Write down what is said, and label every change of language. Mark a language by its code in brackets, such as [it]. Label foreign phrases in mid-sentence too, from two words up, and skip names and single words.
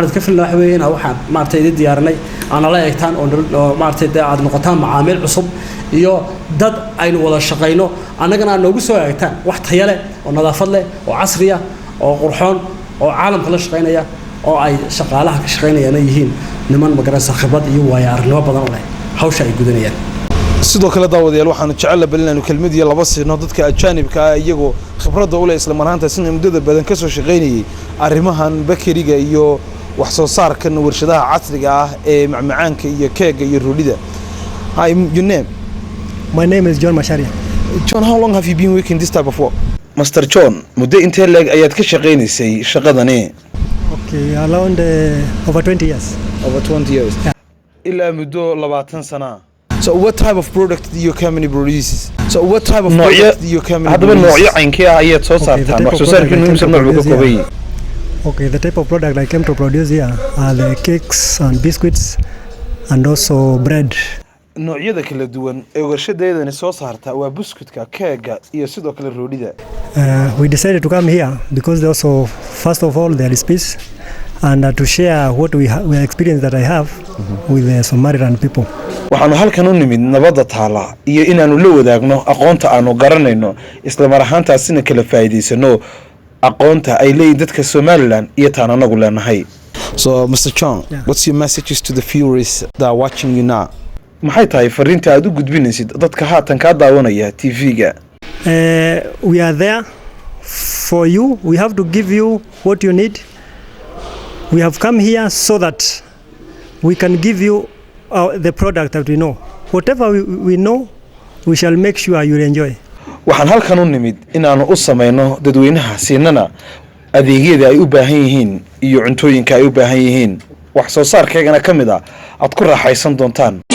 [so] idinka filanaa wax weeye inaan waxaan maartay idin diyaarinay aan la eegtaan oo maartay aad noqotaan macaamiil cusub iyo dad aynu wada shaqeyno anagana aan noogu soo eegtaan wax tayo leh oo nadaafad leh oo casri ah oo qurxoon oo caalamka la shaqeynaya oo ay shaqaalaha ka shaqeynayaan yihiin niman magaranaysa khibrad iyo waayo aragnimo badan leh hawsha ay gudanayaan sidoo kale daawadayaal waxaan jecel lahay inaan kelmad iyo laba siino dadka ajaanibka ah iyagoo khibradda u leh isla marhaanta sin muddada badan ka soo shaqeynayay arrimahan bakariga iyo wax soo saarka warshadaha casriga ah ee macmacaanka iyo keega iyo roolida. [en] Hi, your name? My name is John Masharia. John, how long have you been working this type of work? Master John, [so] muddo intee leeg ayaad ka shaqeynaysay shaqadani? [en] Okay, around over 20 years. Over 20 years. Yeah. [so] Ilaa muddo 20 sana. [en] So what type of product do your company produces? So what type of product do your company [so] hadaba noocyo caynkii ah ayaad soo saartaan wax soo saarkiinu imisa nooc ka kooban yahay? [en] Okay, the type of product I came to produce here are the cakes and biscuits and also bread. [so] noocyada kala duwan ee warshadeedani soo saarta waa buskudka, keega iyo sidoo kale roolida. [en] We decided to come here because also first of all there is peace and to share what we experience that I have with the Somaliland people. [so] waxaanu halkan u nimid nabadda taala iyo inaanu la wadaagno aqoonta aanu garanayno isla mar ahaantaasina kala faa'iideysano aqoonta ay leeyihiin dadka Somaliland iyo taan anagu leenahay. [en] So Mr. Chong, what's your messages to the viewers that are watching you now? [so] maxay tahay fariinta aad u gudbinaysid dadka haatan ka daawanaya TV-ga? [en] We are there for you. We have to give you what you need. We have come here so that we can give you the product that we know. Whatever we know, we shall make sure you enjoy. [so] waxaan halkan u nimid inaanu u sameeyno dadweynaha siinana adeegyada ay u baahan yihiin iyo cuntooyinka ay u baahan yihiin wax soo saarkeegana kamid ah aad ku raaxaysan doontaan.